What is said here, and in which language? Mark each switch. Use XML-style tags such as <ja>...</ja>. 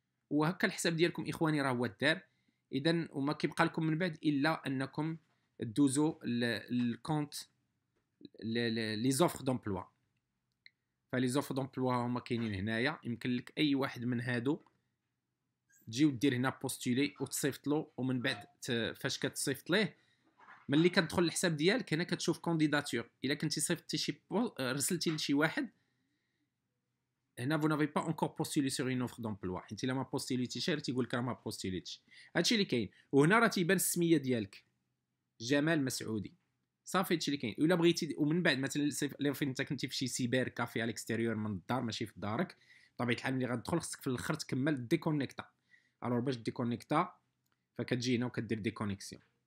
<ar>وهكا الحساب ديالكم اخواني راه هو الدار. اذا وما كيبقى لكم من بعد الا انكم دوزو الكونت لي زوفر دومبلوا. فلي زوفر دومبلوا هما كاينين هنايا. يمكن لك اي واحد من هادو تجي ودير هنا بوستولي وتصيفط له. ومن بعد فاش كتصيفط ليه ملي كتدخل الحساب ديالك هنا كتشوف كونديداتور. الا كنتي صيفطتي شي رسلتي لشي واحد هنا</ar> <fr>vous n'avez pas encore postulé sur une offre d'emploi.</fr> <ar>حيت الا ما بوستوليتيش تيقول لك راه ما بوستوليتش. هادشي اللي كاين. وهنا راه تيبان السميه ديالك جمال مسعودي. صافي هادشي اللي كاين. الا بغيتي ومن بعد مثلا الا انت كنتي في شي سيبر كافي على الاكستيريور من الدار ماشي في دارك، بطبيعه الحال ملي غتدخل خصك في الاخر تكمل ديكونيكتا. الوغ باش ديكونيكتا فكتجي هنا وكدير ديكونيكسيون.</ar>